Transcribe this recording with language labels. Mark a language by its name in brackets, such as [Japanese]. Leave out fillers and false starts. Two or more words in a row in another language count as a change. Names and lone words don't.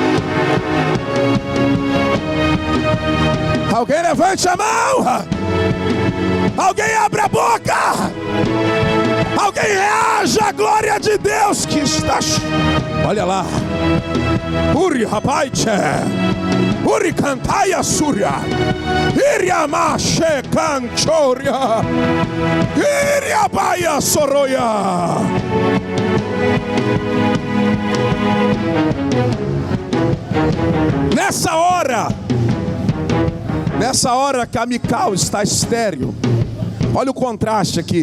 [Portuguese] Alguém levante a mão. Alguém abra a boca. Alguém reaja à glória de Deus que está... Olha lá. Uri rapaiche. Uri cantaia surya. Iria mache canchoria. Iria baia soroia. Nessa hora que a Mical está estéril, olha o contraste aqui.